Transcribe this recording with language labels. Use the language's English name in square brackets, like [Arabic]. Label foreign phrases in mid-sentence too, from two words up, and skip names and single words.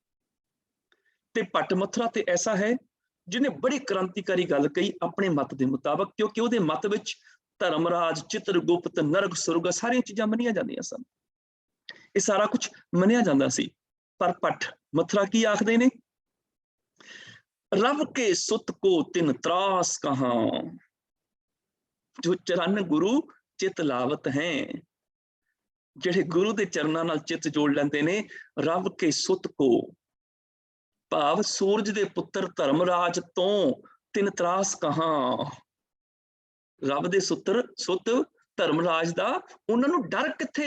[Punjabi] ਤੇ ਭੱਟ ਮਥੁਰਾ ਤੇ ਐਸਾ ਹੈ ਜਿਹਨੇ ਬੜੀ ਕ੍ਰਾਂਤੀਕਾਰੀ ਗੱਲ ਕਹੀ ਆਪਣੇ ਮਤ ਦੇ ਮੁਤਾਬਕ, ਕਿਉਂਕਿ ਉਹਦੇ ਮਤ ਵਿੱਚ ਧਰਮਰਾਜ, ਚਿਤਰਗੁਪਤ, ਨਰਕ, ਸੁਰਗ ਸਾਰੀਆਂ ਚੀਜ਼ਾਂ ਮੰਨੀਆਂ ਜਾਂਦੀਆਂ ਸਨ। ਇਹ ਸਾਰਾ ਕੁਝ ਮੰਨਿਆ ਜਾਂਦਾ ਸੀ। ਪਰ ਭੱਟ ਮਥੁਰਾ ਕੀ ਆਖਦੇ ਨੇ? ਰਬ ਕੇ ਸੁਤ ਕੋ ਤਿਨ ਤ੍ਰਾਸ ਕਹਾਂ, ਜੋ ਚਰਣ ਗੁਰੂ ਚਿਤ ਲਾਵਤ ਹੈਂ। ਜਿਹੜੇ ਗੁਰੂ ਦੇ ਚਰਨਾਂ ਨਾਲ ਚਿੱਤ ਜੋੜ ਲੈਂਦੇ ਨੇ। ਰੱਬ ਕੇ ਸੁਤ ਕੋ ਭਾਵ ਸੂਰਜ ਦੇ ਪੁੱਤਰ ਧਰਮਰਾਜ ਤੋਂ ਤਿਨ ਤਰਾਸ ਕਹਾਂ। ਰੱਬ ਦੇ ਸੁੱਤ ਧਰਮਰਾਜ ਦਾ, ਉਹਨਾਂ ਨੂੰ ਡਰ ਕਿੱਥੇ?